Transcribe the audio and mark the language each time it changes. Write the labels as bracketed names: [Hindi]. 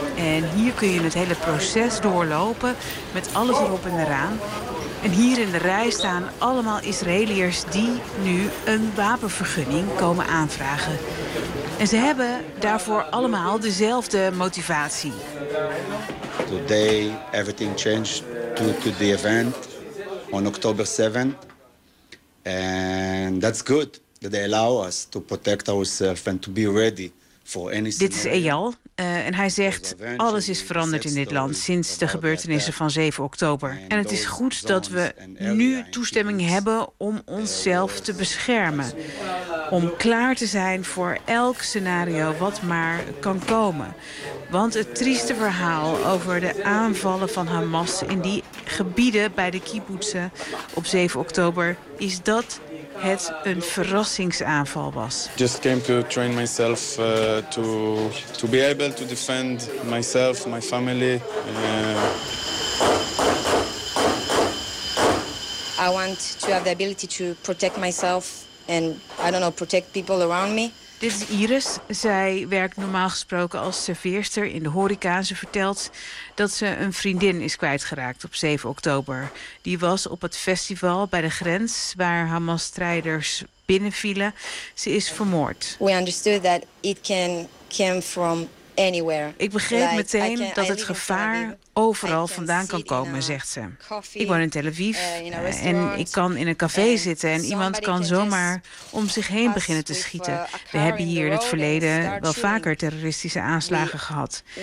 [Dutch] En hier kun je het hele proces doorlopen met alles erop en eraan. En hier in de rij staan allemaal Israëliërs die nu een wapenvergunning komen aanvragen. En ze hebben daarvoor allemaal dezelfde motivatie. [English] Today everything changed due to the event on October 7th. And that's good that they allow us to protect ourselves and to be ready for any scenario. [Dutch] Dit is Eyal. En hij zegt: alles is veranderd in dit land sinds de gebeurtenissen van 7 oktober. En het is goed dat we nu toestemming hebben om onszelf te beschermen. Om klaar te zijn voor elk scenario wat maar kan komen. Want het trieste verhaal over de aanvallen van Hamas in die gebieden bij de kibbutzen op 7 oktober is dat het een verrassingsaanval was. [English] Just came to train myself to be able to defend myself, my family. I want to have the ability to protect myself and I don't know, protect people around me. [Dutch] Dit is Iris. Zij werkt normaal gesproken als serveerster in de horeca. Ze vertelt dat ze een vriendin is kwijtgeraakt op 7 oktober. Die was op het festival bij de grens waar Hamas-strijders binnenvielen. Ze is vermoord. [English] We understood that it can come from anywhere. [Dutch] Ik begreep meteen dat het gevaar overal vandaan kan komen, zegt ze. Ik woon in Tel Aviv en ik kan in een café zitten en iemand kan zomaar om zich heen beginnen te schieten. We hebben hier in het verleden wel vaker terroristische aanslagen gehad.